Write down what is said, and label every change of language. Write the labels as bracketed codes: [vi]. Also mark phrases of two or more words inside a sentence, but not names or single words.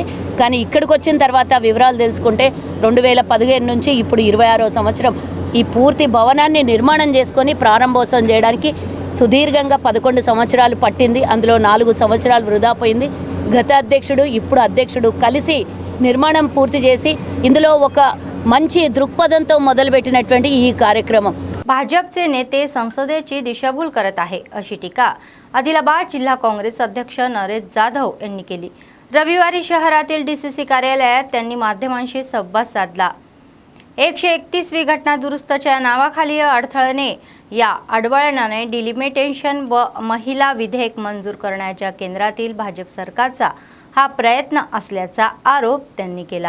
[te] కానీ ఇక్కడికి వచ్చిన తర్వాత వివరాలు తెలుసుకుంటే 2015 నుంచి ఇప్పుడు 26వ సంవత్సరం ఈ పూర్తి భవనాన్ని నిర్మాణం చేసుకొని ప్రారంభోత్సవం చేయడానికి సుదీర్ఘంగా 11 సంవత్సరాలు పట్టింది. అందులో 4 సంవత్సరాలు వృధా పోయింది. గత అధ్యక్షుడు ఇప్పుడు అధ్యక్షుడు కలిసి నిర్మాణం పూర్తి చేసి ఇందులో ఒక మంచి दृक्पथांతో మొదలుపెట్టినటువంటి ఈ కార్యక్రమం. [mr] भाजपचे नेते संसदेची दिशाभूल करत आहे अशी टीका आदिलाबाद जिल्हा काँग्रेस अध्यक्ष नरेश जाधव यांनी केली. रविवारी शहरातील डीसीसी कार्यालयात त्यांनी माध्यमांशी संवाद साधला. 131वी घटना दुरुस्तच्या नावाखाली अडथळ्याने या अडवळणाने डिलिमिटेशन व महिला विधेयक मंजूर करण्याच्या केंद्रातील भाजप सरकारचा हा प्रयत्न असल्याचा आरोप त्यांनी केला.